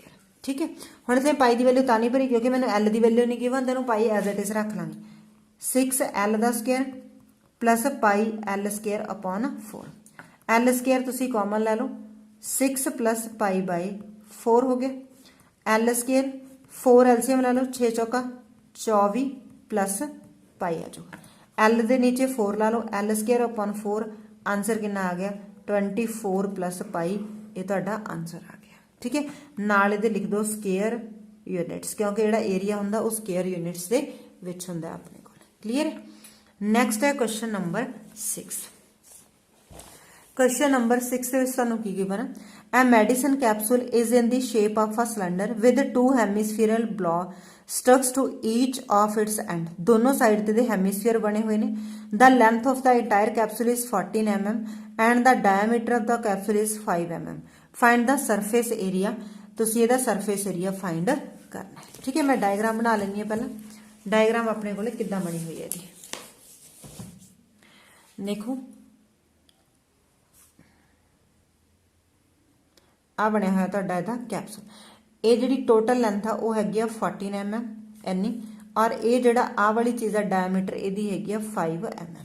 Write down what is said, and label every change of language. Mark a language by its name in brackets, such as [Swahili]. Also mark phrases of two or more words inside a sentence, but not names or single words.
[Punjabi] ਠੀਕ ਹੈ, ਹੁਣ ਇੱਥੇ ਪਾਈ ਕੀ ਵੈਲਿਊ ਤਾਂ ਨਹੀਂ ਭਰੀ ਕਿਉਂਕਿ ਮੈਂਨੇ L ਕੀ ਵੈਲਿਊ ਨਹੀਂ ਗਿਵਨ, ਤੈਨੂੰ ਪਾਈ [English] as it is [Punjabi] ਰੱਖ ਲਾਂਗੀ 6L ਕਾ [English] square plus [Punjabi] πL²/4 L ਸਕੇਅਰ ਤੁਸੀਂ ਕਾਮਨ ਲੈ ਲੋ 6 + π/4 ਹੋ ਗਿਆ, L ਸਕੇਅਰ 4 ਐੱਲਸੀਐੱਮ ਲੈ ਲੋ 6 ਚੌਕਾ 24 [English] plus pi [Punjabi] ਆ ਜਾਊਗਾ, L ਕੇ ਨੀਚੇ 4 ਲਾ ਲੋ L²/4 ਆਂਸਰ ਕਿਤਨਾ ਆ ਗਿਆ 24 + ਪਾਈ, ਯੇ ਤੁਹਾਡਾ ਆਂਸਰ ਆ ਗਿਆ। ਠੀਕ ਹੈ, ਨਾਲ ਇਹਦੇ ਲਿਖ ਦੋ [English] square units [Punjabi] ਕਿਉਂਕਿ ਜਿਹੜਾ ਏਰੀਆ ਹੁੰਦਾ ਉਹ [English] square units [Punjabi] ਦੇ ਵਿਚ ਹੁੰਦਾ ਅਪਣੇ ਕੋਲ। ਕਲੀਅਰ ਹੈ। [English] Next है question number 6। question number [Punjabi] 6 ਦੇ ਵਿੱਚ ਤੁਹਾਨੂੰ ਕੀ ਗਿਵਨ ਹੈ, [English] A medicine capsule is in the shape of a cylinder with 2 hemispherical blocks stuck to each of its end। [Punjabi] ਦੋਨੋਂ ਸਾਈਡ ਤੇ ਦੇ ਹੇਮੀਸਫੀਅਰ ਬਣੇ ਹੋਏ ਨੇ। [English] The length of the entire capsule is 14 mm and the diameter of the capsule is 5 mm। Find the surface area। [Punjabi] ਤੁਸੀਂ ਇਹਦਾ [English] surface area find [Punjabi] ਕਰਨਾ ਹੈ। ਠੀਕ ਹੈ, ਮੈਂ ਡਾਇਗ੍ਰਾਮ ਬਣਾ ਲੈਨੀ ਹੈ। ਪਹਿਲਾ ਡਾਇਗ੍ਰਾਮ ਅਪਣੇ ਕੋਲੇ ਕਿੱਦਾਂ ਬਣੀ ਹੋਈ ਹੈ ਜੀ, ਦੇਖੋ ਆ ਬਣਿਆ ਹੋਇਆ ਤੁਹਾਡਾ ਇਹਦਾ ਕੈਪਸੂਲ। ਯੇ ਜਿਹੜੀ [English] total length [Punjabi] ਆ ਵੋ ਹੈਗੀ 14 mm ਇੰਨੀ, ਔਰ ਯੇ ਜਿਹੜਾ ਆ ਵਾਲੀ ਚੀਜ਼ ਆ ਡਾਇਮੀਟਰ ਇਹਦੀ ਹੈਗੀ 5 mm।